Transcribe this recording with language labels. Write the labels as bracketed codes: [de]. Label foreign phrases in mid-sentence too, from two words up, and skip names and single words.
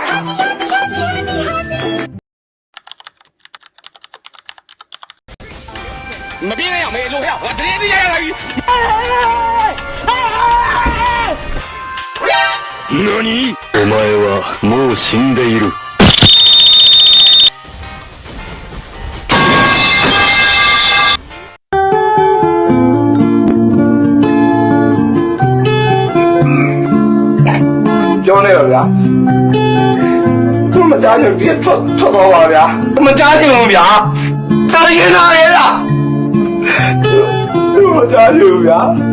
[my] မပြေးနဲ့အောင်မေလို့ဟဲ့ငါတရေတရေရလာပြီ [ja] 何？お前はもう死んでいる。 [my] ပြောနေပါဗျာသူမကြားချင်ပြထွက်သွားပါဗျာမကြားချင်ဘူးဗျာကြားရင်လာရဲ့လားသူမကြားချင်ဘူးဗျာ